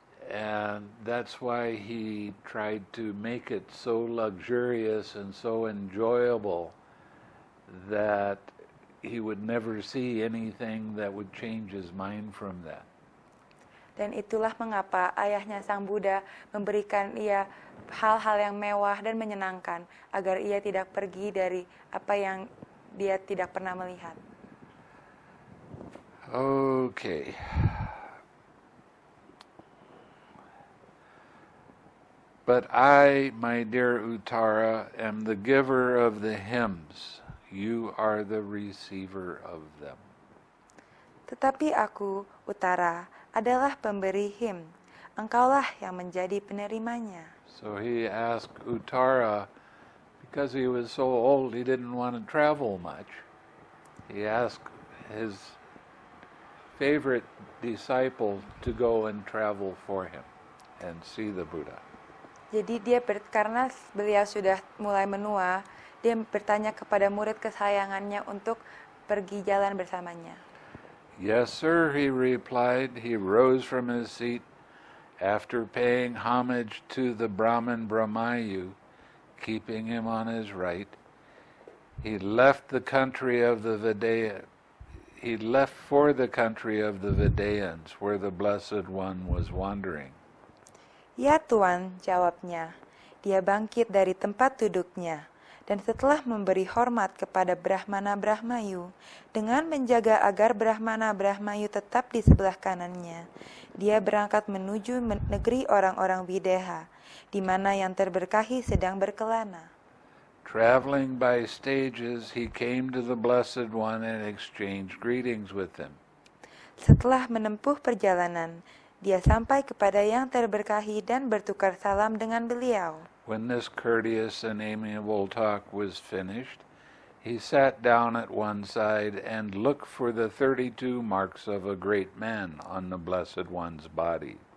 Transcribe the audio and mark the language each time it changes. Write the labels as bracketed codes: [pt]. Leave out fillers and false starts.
[en] And that's why he tried to make it so luxurious and so enjoyable that he would never see anything that would change his mind from that. [id] Dan itulah mengapa ayahnya Sang Buddha memberikan ia hal-hal yang mewah dan menyenangkan agar ia tidak pergi dari apa yang dia tidak pernah melihat. [en] Okay. But I, my dear Uttara, am the giver of the hymns. You are the receiver of them. [id] Tetapi aku, Uttara, adalah pemberi him. Engkaulah yang menjadi penerimanya. [en] So he asked Uttara, because he was so old he didn't want to travel much. He asked his favorite disciple to go and travel for him and see the Buddha. [id] Jadi karena beliau sudah mulai menua, dia bertanya kepada murid kesayangannya untuk pergi jalan bersamanya. [en] Yes, sir, he replied. He rose from his seat after paying homage to the Brahman Brahmayu, keeping him on his right. He left the country of the Vedaya. He left for the country of the Vedayans, where the Blessed One was wandering. [id] Ya Tuan, jawabnya. Dia bangkit dari tempat duduknya, dan setelah memberi hormat kepada Brahmana Brahmayu, dengan menjaga agar Brahmana Brahmayu tetap di sebelah kanannya, dia berangkat menuju negeri orang-orang Videha, di mana yang terberkahi sedang berkelana. [en] Traveling by stages, he came to the Blessed One and exchanged greetings with him. [id] Setelah menempuh perjalanan, dia sampai kepada yang terberkahi dan bertukar salam dengan beliau. [en] When this courteous and amiable talk was finished, he sat down at one side and looked for the 32 marks of a great man on the Blessed One's body.